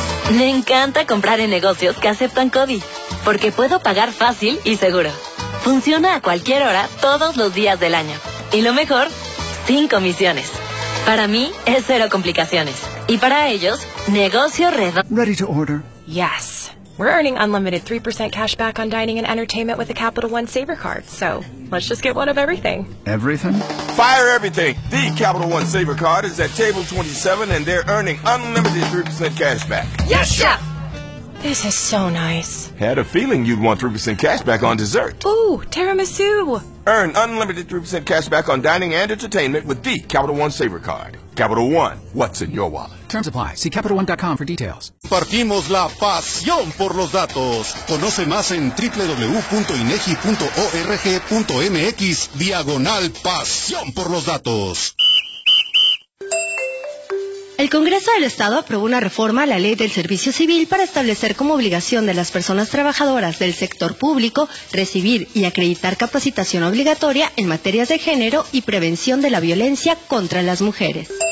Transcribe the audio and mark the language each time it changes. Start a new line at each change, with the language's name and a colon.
Spanish: Me encanta comprar en negocios que aceptan COVID, porque puedo pagar fácil y seguro. Funciona a cualquier hora, todos los días del año. Y lo mejor, sin comisiones. Para mí, es cero complicaciones. Y para ellos, negocio redondo.
English: Ready to order. Yes. We're earning unlimited 3% cash back on dining and entertainment with the Capital One Saver Card. So, let's just get one of everything. Everything? Fire everything! The Capital One Saver Card is at table 27 and they're earning unlimited 3% cash back. Yes, Chef! This is so nice. Had a feeling you'd want 3% cash back on dessert. Ooh, tiramisu! Earn unlimited 3% cash back on dining and entertainment with the Capital One Saver Card. Capital One, what's in your wallet? Terms apply. See CapitalOne.com for details.
Spanish: Compartimos la pasión por los datos. Conoce más en www.inegi.org.mx/pasión por los datos. El Congreso del Estado aprobó una reforma a la Ley del Servicio Civil para establecer como obligación de las personas trabajadoras del sector público recibir y acreditar capacitación obligatoria en materias de género y prevención de la violencia contra las mujeres.